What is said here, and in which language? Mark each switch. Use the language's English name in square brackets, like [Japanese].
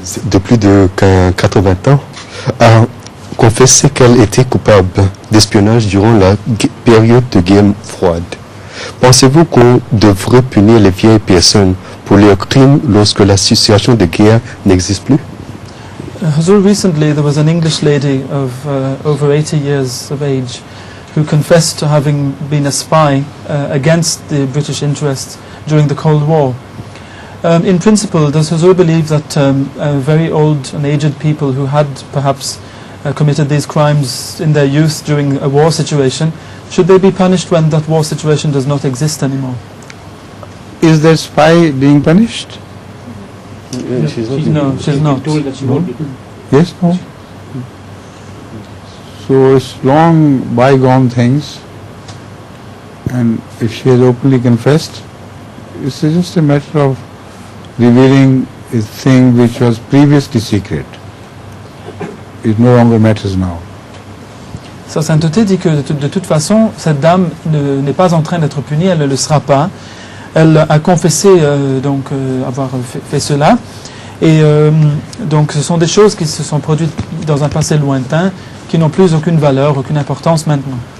[French] De plus de 80 ans, a confessé qu'elle était coupable d'espionnage durant la période de guerre froide. Pensez-vous qu'on devrait punir les vieilles personnes pour leurs crimes lorsque la situation de guerre n'existe plus? [English] Hazur, recently there was an English lady of over 80 years of age who confessed to having been a spy against the British interests during the Cold War. In principle, does Hazur believe that very old and aged people who had perhaps committed these crimes in their youth during a war situation, should they be punished when that war situation does not exist anymore? Is that spy being punished? She's not. No, she's not. Told that she won't be. Yes, no? So it's long bygone things, and if she has openly confessed, it's just a matter of revealing a thing which was previously secret. It no longer matters now. [French] Sa sainteté dit que de toute façon, cette dame n'est pas en train d'être punie, elle ne le sera pas. Elle a confessé avoir fait cela. Et donc ce sont des choses qui se sont produites dans un passé lointain, qui n'ont plus aucune valeur, aucune importance maintenant.